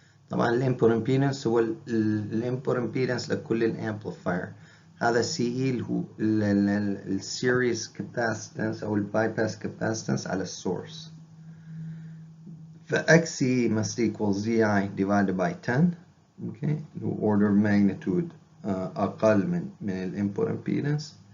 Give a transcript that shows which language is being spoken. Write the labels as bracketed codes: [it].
[ar] طبعا الانبوت impedance هو الانبوت impedance لكل الامبليفاير. هذا CE اللي هو السيريز كاباسيتنس او البايباس كاباسيتنس على السورس. [en] ف XCE must equal ZI divided by 10. okay. [ar] اللي هو [en] order of magnitude [ar] أقل من الانبوت impedance.